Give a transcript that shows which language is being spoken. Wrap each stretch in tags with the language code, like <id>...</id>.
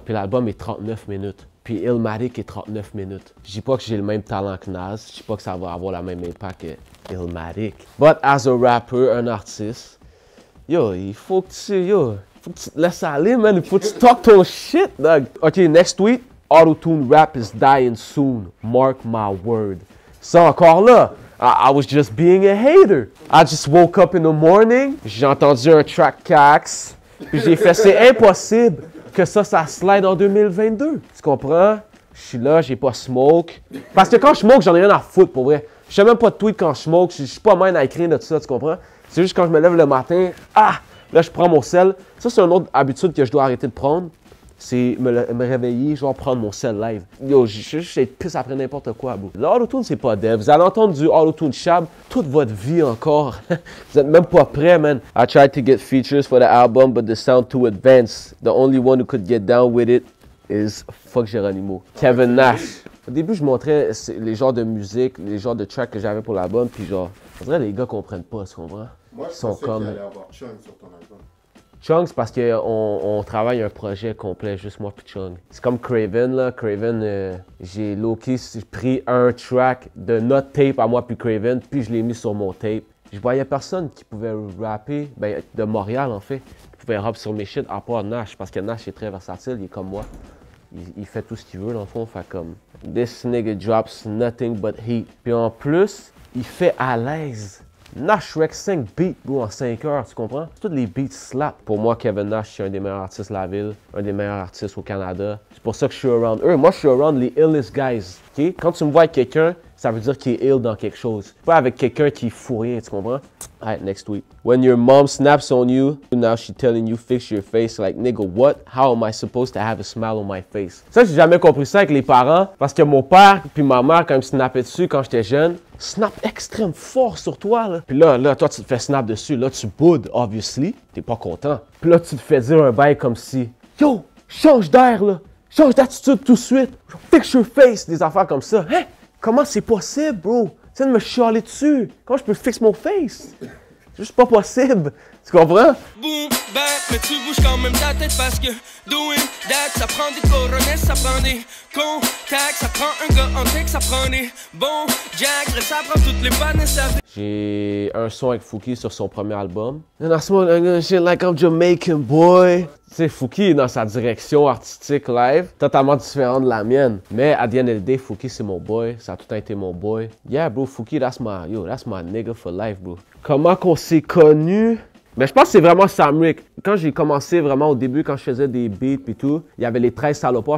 <fr>Puis l'album est 39 minutes. Puis Illmatic est 39 minutes. Je dis pas que j'ai le même talent que Nas, je dis pas que ça va avoir le même impact que Illmatic. But as a rapper, un artiste, yo, il faut que tu te laisses aller, man. Il faut que tu talk ton shit, dog.</fr> <en>OK, next tweet. Auto-tune rap is dying soon. Mark my word. Ça encore là, I was just being a hater.</en> <fr>I just woke up in the morning, j'ai entendu un track Cax, puis j'ai fait c'est impossible que ça slide en 2022. Tu comprends? Je suis là, j'ai pas smoke. Parce que quand je smoke, j'en ai rien à foutre pour vrai. Je fais même pas de tweet quand je smoke, je suis pas même à écrire de tout ça, tu comprends? C'est juste quand je me lève le matin, là je prends mon sel. Ça c'est une autre habitude que je dois arrêter de prendre. C'est me réveiller, genre prendre mon cell live. Yo, je suis être pisse après n'importe quoi, bro. L'autotune, c'est pas dev. Vous allez entendre du autotune Chab toute votre vie encore. Vous êtes même pas prêts, man.</fr> <en>I tried to get features for the album, but the sound too advanced. The only one who could get down with it is fuck Geronimo. Kevin Nash.</en> <fr>Au début, je montrais les genres de musique, les genres de tracks que j'avais pour l'album, puis genre, on dirait les gars comprennent pas, tu comprends? Moi, je pensais qu'il allait avoir Chung sur ton album. Chung, c'est parce qu'on travaille un projet complet, juste moi puis Chung. C'est comme Craven, là. Craven, j'ai low-key pris un track de notre tape à moi puis Craven, puis je l'ai mis sur mon tape. Je voyais personne qui pouvait rapper, ben, de Montréal en fait, qui pouvait rap sur mes shit, à part Nash, parce que Nash est très versatile, il est comme moi. Il fait tout ce qu'il veut dans le fond, fait comme this nigga drops nothing but heat. Puis en plus, il fait à l'aise. Nash wreck 5 beats, bro, en 5 heures, tu comprends? Tous les beats slap. Pour moi, Kevin Nash, c'est un des meilleurs artistes de la ville, un des meilleurs artistes au Canada. C'est pour ça que je suis around eux. Moi, je suis around les illest guys, ok? Quand tu me vois avec quelqu'un, ça veut dire qu'il est ill dans quelque chose. Pas avec quelqu'un qui fout rien, tu comprends?</fr> <en>Alright, next tweet. When your mom snaps on you, now she telling you fix your face. Like, nigga, what? How am I supposed to have a smile on my face?</en> <fr>Ça, j'ai jamais compris ça avec les parents. Parce que mon père puis ma mère, quand ils me snappaient dessus quand j'étais jeune, snap extrêmement fort sur toi, là. Puis là, toi, tu te fais snap dessus. Là, tu boudes, obviously. T'es pas content. Puis là, tu te fais dire un bail comme si, yo, change d'air, là. Change d'attitude tout de suite. Fix your face. Des affaires comme ça. Hein? Comment c'est possible, bro? Tu viens de me chialer dessus. Comment je peux fixer mon face? C'est juste pas possible. Tu comprends? back, mais tu bouges quand même ta tête parce que doing that, ça prend des coronesses, ça prend des contacts, ça prend un gars en tech, ça prend des bons jacks, ça prend toutes les pannes, ça fait. J'ai un son avec Fouki sur son premier album.</fr> <en>And I smoke shit like I'm Jamaican boy.</en> <fr>Tu sais, Fouki est dans sa direction artistique live, totalement différente de la mienne. Mais à the end of the day, Fouki c'est mon boy, ça a tout le temps été mon boy.</fr> <en>Yeah bro, Fouki that's my nigga for life bro. Comment qu'on s'est connus?</en> <fr>Mais je pense que c'est vraiment Sam Rick. Quand j'ai commencé vraiment au début, quand je faisais des beats et tout, il y avait les 13 salopards.</fr>